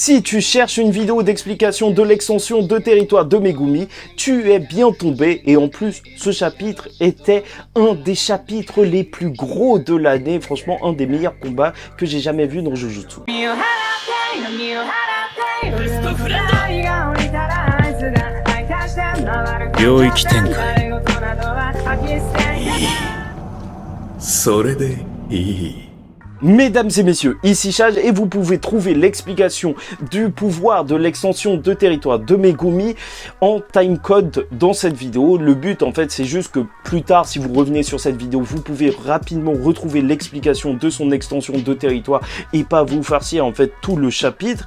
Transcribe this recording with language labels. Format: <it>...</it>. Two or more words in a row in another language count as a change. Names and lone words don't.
<fr>Si tu cherches une vidéo d'explication de l'extension de territoire de Megumi, tu es bien tombé et en plus ce chapitre était un des chapitres les plus gros de l'année, franchement un des meilleurs combats que j'ai jamais vu dans Jujutsu.</fr> <ja>領域展開それでいい</ja> <fr>Mesdames et messieurs, ici Chage et vous pouvez trouver l'explication du pouvoir de l'extension de territoire de Megumi en timecode dans cette vidéo. Le but en fait c'est juste que plus tard si vous revenez sur cette vidéo vous pouvez rapidement retrouver l'explication de son extension de territoire et pas vous farcir en fait tout le chapitre.</fr>